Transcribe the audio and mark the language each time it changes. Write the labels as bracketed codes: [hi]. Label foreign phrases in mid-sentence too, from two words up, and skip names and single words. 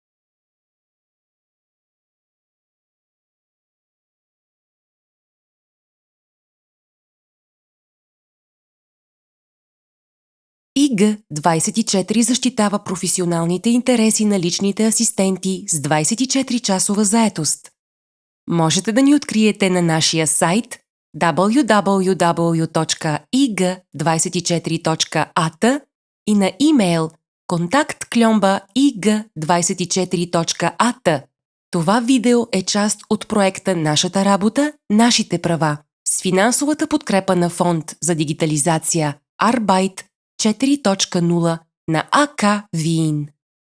[bg] ИГ24 защитава професионалните интереси на личните асистенти с 24-часова заетост. Можете да ни откриете на нашия сайт www.ig24.at и на имейл contact@ig24.at. Това видео е част от проекта Нашата работа, нашите права с финансовата подкрепа на Фонд за дигитализация Arbeit 4.0 на АК Виен.